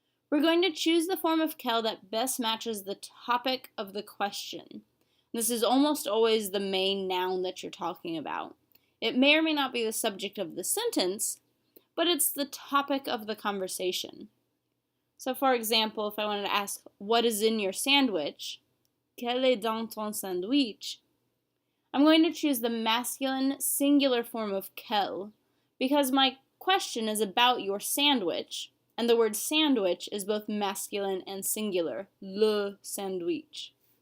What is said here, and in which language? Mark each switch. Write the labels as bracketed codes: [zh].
[en] We're going to choose the form of quel that best matches the topic of the question. This is almost always the main noun that you're talking about. It may or may not be the subject of the sentence, but it's the topic of the conversation. So for example, if I wanted to ask, what is in your sandwich? [fr] Quel est dans ton sandwich? [en] I'm going to choose the masculine singular form of quel because my question is about your sandwich, and the word sandwich is both masculine and singular, [fr] le sandwich.